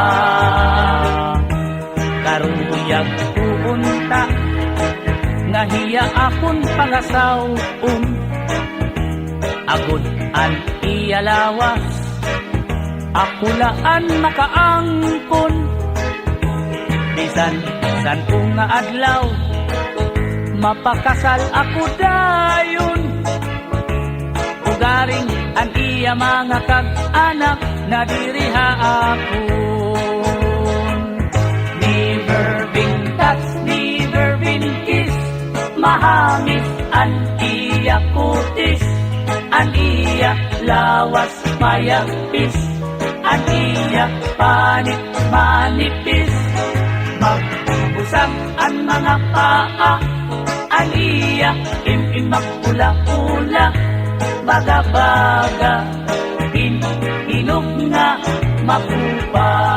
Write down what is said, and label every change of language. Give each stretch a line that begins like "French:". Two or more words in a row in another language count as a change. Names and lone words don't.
Waray: Karuyag puunta, nga hiya akon pangasaw-un, agud an iya lawas, akulaan makaangkon. Bisan san ko nga adlaw, mapakasal ako dayon, ugaring an iya mga kag-anak, nadiriha akon.
English: Neither been kiss,
Waray: mahamis an iya kutis, an iya lawas mayagpis, an iya panit manipis, magbusag an mga paa, an iya imimak pula-pula, baga-baga, inog nga makupa.